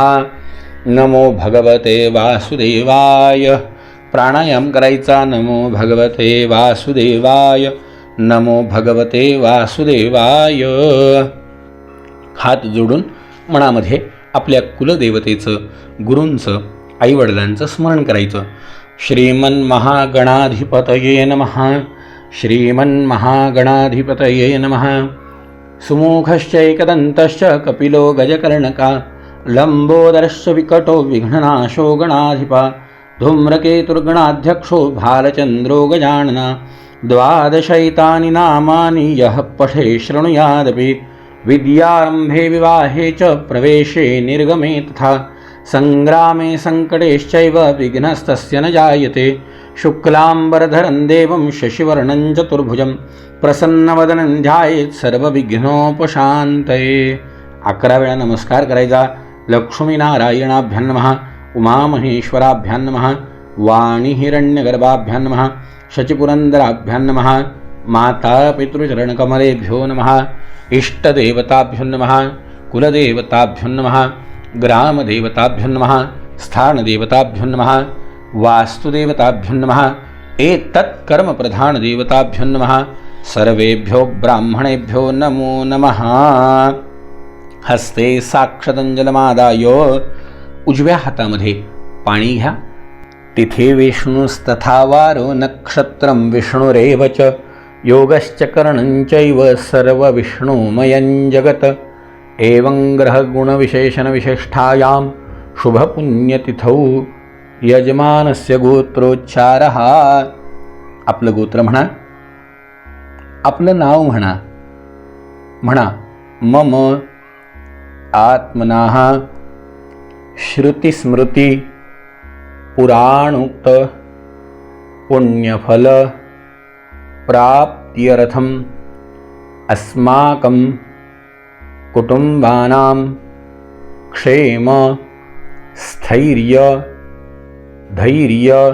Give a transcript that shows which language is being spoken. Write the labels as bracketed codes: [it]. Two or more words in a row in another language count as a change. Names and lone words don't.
[sa] नमो भगवते वासुदेवाय. [mr] प्राणायाम करायचा. [sa] नमो भगवते वासुदेवाय, नमो भगवते वासुदेवाय. [mr] हात जोडून मनामध्ये आपल्या कुलदेवतेचं, गुरूंचं, आईवडिलांचं स्मरण करायचं. [sa] श्रीमन्महागणाधिपतये नमः. श्रीमन्महागणाधिपतये नमः. सुमुखश्चैकदन्तश्च कपिलो गजकर्णका, लम्बोदरश्च विकटो विघ्ननाशो गणाधिपा, धूम्रकेतुर्गणाध्यक्षो भालचन्द्रो गजानना. 12 नामानि यः पठे शृणुयादपि, विद्यारम्भे विवाहे च प्रवेशे निर्गमे तथा, संग्रामे संकटेश्चैव विघ्नस्तस्य न जायते. शुक्लाम्बरधरं देवं शशिवर्णं चतुर्भुजं, प्रसन्नवदनं ध्यायेत् सर्वविघ्नोपशान्तये. [mr] 11 वेळा नमस्कार करायचा. [sa] लक्ष्मीनारायणाभ्यां नमः, उमामहेश्वराभ्यां नमः, वाणीहिरण्यगर्भाभ्यां नमः, शचिपुरन्दराभ्यां नमः, मातापितृचरणकमलेभ्यो नमः, इष्टदेवताभ्यो नमः, कुलदेवताभ्यो नमः, ग्रामदेवताभ्यो नमः, स्थानदेवताभ्यो नमः, वास्तुदेवताभ्यो नमः, एतत्कर्मप्रधानदेवताभ्यो नमः. सर्वेभ्यो ब्राह्मणेभ्यो नमो नमः. हस्ते साक्षतंजलमादाय [mr] उजव्या हातामध्ये पाणी घ्या. [sa] तिथे विष्णुस्तथा वारो नक्षत्रं विष्णुरेव च, योगश्च करणञ्चैव सर्वविष्णुमयं जगत्. एवं ग्रहगुणविशेषणविशिष्टायां शुभपुण्यतिथौ यजमानस्य गोत्रोच्चारः. [mr] आपलं गोत्र म्हणा, आपलं नाव म्हणा. [sa] मम आत्मनाः श्रुतिस्मृती पुराणोक्त पुण्यफल प्राप्त्यर्थम् अस्माकं कुटुंबानां क्षेम स्थैर्य धैर्य